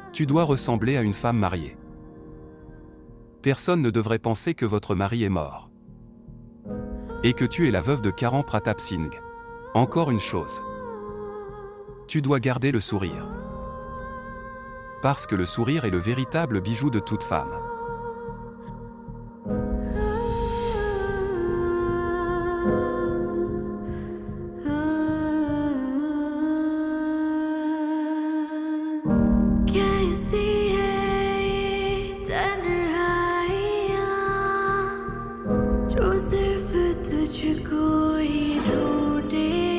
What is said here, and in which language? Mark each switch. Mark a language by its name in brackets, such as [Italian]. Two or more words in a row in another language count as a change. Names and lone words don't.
[French] Tu dois ressembler à une femme mariée. Personne ne devrait penser que votre mari est mort. Et que tu es la veuve de Karan Pratap Singh. Encore une chose. Tu dois garder le sourire. Parce que le sourire est le véritable bijou de toute femme. [Hindi] कैसी है ये तन्हाइयाँ जो सिर्फ तुझको ही ढूंढे